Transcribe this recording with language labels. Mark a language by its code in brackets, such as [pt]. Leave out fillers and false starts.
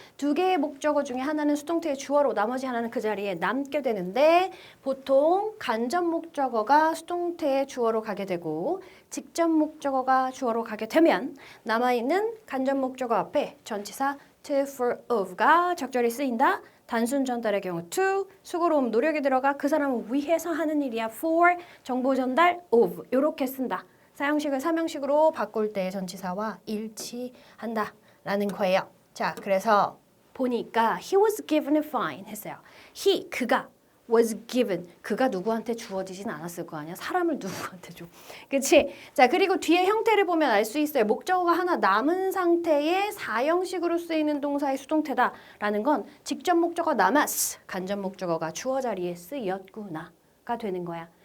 [ko] 두 개의 목적어 중에 하나는 수동태의 주어로 나머지 하나는 그 자리에 남게 되는데 보통 간접 목적어가 수동태의 주어로 가게 되고 직접 목적어가 주어로 가게 되면 남아있는 간접 목적어 앞에 전치사 to, for, of가 적절히 쓰인다. 단순 전달의 경우 to, 수고로움, 노력이 들어가 그 사람을 위해서 하는 일이야. for, 정보 전달, of 이렇게 쓴다. 사형식을 삼형식으로 바꿀 때 전치사와 일치한다라는 거예요. 자, 그래서 보니까 [en] he was given a fine [ko] 했어요. 그가 [en] was given, [ko] 그가 누구한테 주어지진 않았을 거 아니야. 사람을 누구한테 줘. 그치? 자, 그리고 뒤에 형태를 보면 알 수 있어요. 목적어가 하나 남은 상태의 사형식으로 쓰이는 동사의 수동태다라는 건 직접 목적어 남았어. 간접 목적어가 주어 자리에 쓰였구나가 되는 거야.